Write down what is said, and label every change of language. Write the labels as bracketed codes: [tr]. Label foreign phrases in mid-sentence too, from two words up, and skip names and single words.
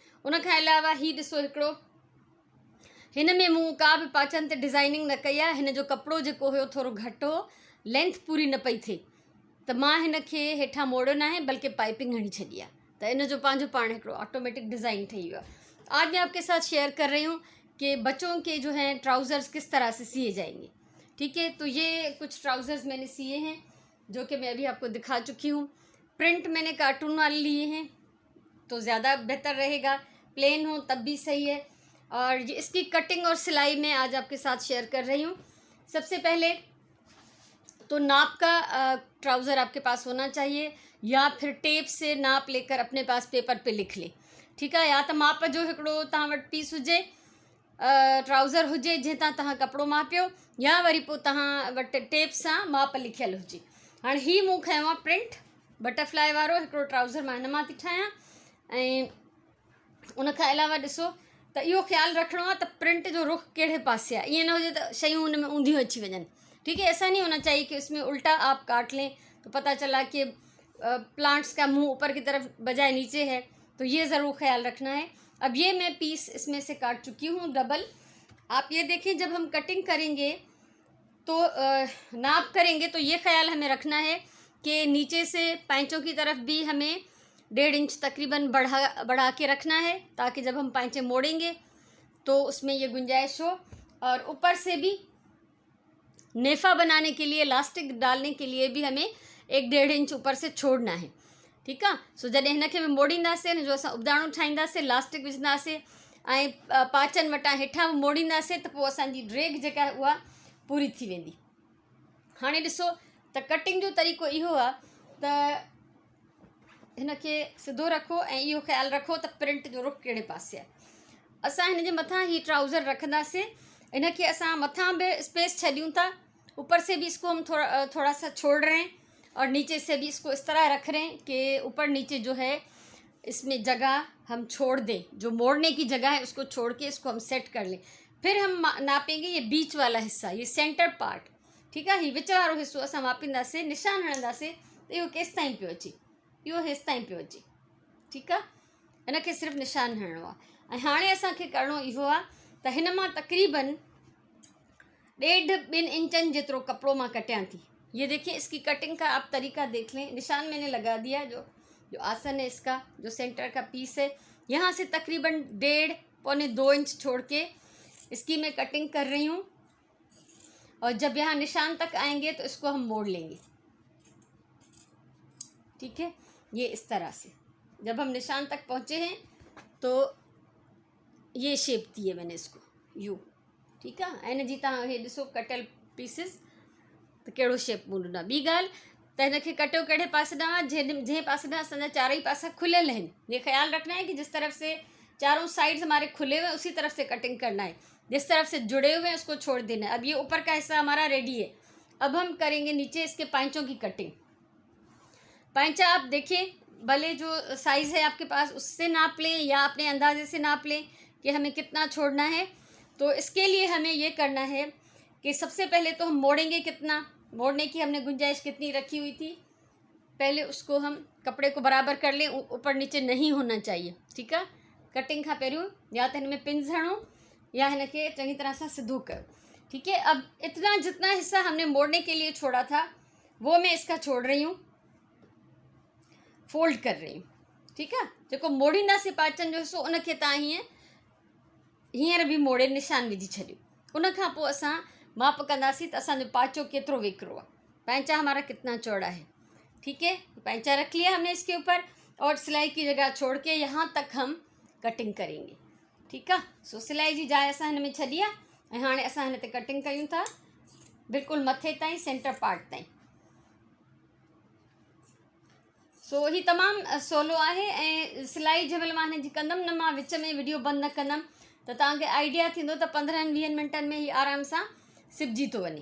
[sd] उनखां अलावा हीअ ॾिसो हिकिड़ो, हिन में मूं का बि पाचनि ते डिज़ाइनिंग न कई आहे। हिन जो कपिड़ो जेको हुयो थोरो घटि हो, लेंथ पूरी न पई थिए, त मां हिन खे हेठां मोड़ियो न आहे बल्कि पाइपिंग हणी छॾी आहे, त इन जो पंहिंजो पाण हिकिड़ो ऑटोमेटिक डिज़ाइन ठही वियो आहे। [ur] آج میں آپ کے ساتھ شیئر کر رہی ہوں کہ بچوں کے جو ہیں ٹراؤزرز کس طرح سے سیے جائیں گے. ٹھیک ہے، تو یہ کچھ ٹراؤزرز میں نے سیے ہیں جو کہ میں ابھی آپ کو دکھا چکی ہوں. پرنٹ میں نے کارٹون والے لیے ہیں تو زیادہ بہتر رہے گا، پلین ہو تب بھی صحیح ہے. اور یہ اس کی کٹنگ اور سلائی میں آج آپ کے ساتھ شیئر کر رہی ہوں. سب سے پہلے تو ناپ کا ٹراؤزر آپ کے پاس ہونا چاہیے، یا پھر ٹیپ سے ناپ لے کر اپنے پاس پیپر پے لکھ لے. ٹھیک ہے, [sd] या तो माप जो हिकिड़ो तव्हां वटि पीस हुजे, ट्राउज़र हुजे जंहिं तव्हां कपिड़ो मापियो, या वरी पोइ तव्हां वटि टेप सां माप लिखियल हुजे। हाणे हीअ मूं खयो आहे प्रिंट बटरफ्लाई वारो हिकिड़ो ट्राउज़र, मां हिन मां थी ठाहियां। ऐं उनखां अलावा ॾिसो त इहो ख़्यालु रखिणो आहे त प्रिंट जो रुख कहिड़े पासे आहे। ईअं न हुजे त शयूं हुन में ऊंधियूं अची वञनि। [ur] ٹھیک ہے، ایسا نہیں ہونا چاہیے کہ اس میں الٹا آپ کاٹ لیں تو پتا چلا کہ پلانٹس کا منہ اوپر کی طرف بجائے نیچے ہے، تو یہ ضرور خیال رکھنا ہے. اب یہ میں پیس اس میں سے کاٹ چکی ہوں ڈبل۔ آپ یہ دیکھیں، جب ہم کٹنگ کریں گے تو ناپ کریں گے تو یہ خیال ہمیں رکھنا ہے کہ نیچے سے پائنچوں کی طرف بھی ہمیں 1.5 انچ تقریباً بڑھا کے رکھنا ہے، تاکہ جب ہم پائنچے موڑیں گے تو اس میں یہ گنجائش ہو. اور اوپر سے بھی نیفہ بنانے کے لیے، الاسٹک ڈالنے کے لیے بھی ہمیں 1.5 انچ اوپر سے چھوڑنا ہے. ٹھیک ہے, [sd] सो जॾहिं हिनखे मोड़ींदासीं, जो असां उबदाणो ठाहींदासीं, इलास्टिक विझंदासीं ऐं पाचनि वटां हेठां मोड़ींदासीं, त पोइ असांजी ड्रेग जेका आहे उहा पूरी थी वेंदी। हाणे ॾिसो त कटिंग जो तरीक़ो इहो आहे त हिनखे सिधो रखो ऐं इहो ख़्यालु रखो त प्रिंट जो रुख कहिड़े पासे आहे। असां हिन जे मथां ही ट्राउज़र रखंदासीं, इनखे असां मथां भी स्पेस छॾियूं था, [ur] اوپر سے بھی اس کو ہم تھوڑا سا چھوڑ رہے ہیں، اور نیچے سے بھی اس کو اس طرح رکھ رہے ہیں کہ اوپر نیچے جو ہے اس میں جگہ ہم چھوڑ دیں، جو موڑنے کی جگہ ہے اس کو چھوڑ کے اس کو ہم سیٹ کر لیں. پھر ہم ناپیں گے یہ بیچ والا حصہ، یہ [en] center part. [ur] ٹھیک ہے, [sd] ही विच वारो हिस्सो असां मापींदासीं, निशान हणंदासीं त इहो केसि ताईं पियो अचे, इहो हेसि ताईं पियो अचे। ठीक आहे, हिनखे सिर्फ़ु निशान हणणो आहे। ऐं हाणे असांखे करिणो इहो आहे त हिन मां तक़रीबन 1.5-2 इंचनि जेतिरो कपिड़ो मां कटियां थी। [ur] یہ دیکھیے، اس کی کٹنگ کا آپ طریقہ دیکھ لیں، نشان میں نے لگا دیا. جو آسن ہے اس کا، جو سینٹر کا پیس ہے، یہاں سے تقریباً 1.5-2 انچ چھوڑ کے اس کی میں کٹنگ کر رہی ہوں. اور جب یہاں نشان تک آئیں گے تو اس کو ہم موڑ لیں گے. ٹھیک ہے، یہ اس طرح سے جب ہم نشان تک پہنچے ہیں تو یہ شیپ دی ہے میں نے اس کو یو. ٹھیک ہے, [sd] ऐं हिनजी तव्हां हे ॾिसो कटियल पीसिस त कहिड़ो शेप मूं ॾिनो। ॿी ॻाल्हि त हिनखे कटियो कहिड़े पासे ॾांहुं, जंहिं पासे ॾांहुं असांजा चारई पासा खुलियल आहिनि। [ur] یہ خیال رکھنا ہے کہ جس طرف سے چاروں سائیڈز ہمارے کھلے ہوئے ہیں اسی طرف سے کٹنگ کرنا ہے، جس طرف سے جڑے ہوئے ہیں اس کو چھوڑ دینا ہے. اب یہ اوپر کا حصہ ہمارا ریڈی ہے، اب ہم کریں گے نیچے اس کے پائنچوں کی کٹنگ. پائنچا آپ دیکھیں، بھلے جو سائز ہے آپ کے پاس اس سے ناپ لیں یا اپنے اندازے سے ناپ لیں کہ ہمیں کتنا چھوڑنا ہے. تو اس کے لیے ہمیں یہ کرنا ہے کہ سب سے پہلے تو ہم موڑیں گے کتنا، موڑنے کی ہم نے گنجائش کتنی رکھی ہوئی تھی، پہلے اس کو ہم کپڑے کو برابر کر لیں، اوپر نیچے نہیں ہونا چاہیے. ٹھیک ہے, [sd] कटिंग खां पहिरियों या तो हिन में पिन्स हणो या हिनखे चङी तरह सां सिधो कयो। [ur] ٹھیک ہے، اب اتنا جتنا حصہ ہم نے موڑنے کے لیے چھوڑا تھا وہ میں اس کا چھوڑ رہی ہوں، فولڈ کر رہی ہوں. ٹھیک ہے, [sd] जेको मोड़ींदासीं पाचनि जो हिस्सो उनखे तव्हां हींअर भी मोड़े निशान विझी छॾियो। उनखां पोइ असां माप कंदासीं त असांजो पाचो केतिरो वेकिरो आहे। [ur] پائنچا ہمارا کتنا چوڑا ہے۔ ٹھیک ہے، پائنچا رکھ لیا ہم نے اس کے اوپر اور سلائی کی جگہ چھوڑ کے یہاں تک ہم کٹنگ کریں گے. [sd] ठीक है, सो सिलाई जी जाइ असां हिन में छॾी आहे ऐं हाणे असां हिन ते कटिंग कयूं था बिल्कुलु मथे ताईं, [en] center part [sd] ताईं। सो ही तमामु सवलो आहे ऐं सिलाई जंहिं महिल मां हिन जी कंदमि न, मां विच में वीडियो बंदि न कंदमि त तव्हांखे आइडिया थींदो त 15-20 मिंटनि में ही आराम सां सिबजी थो वञे।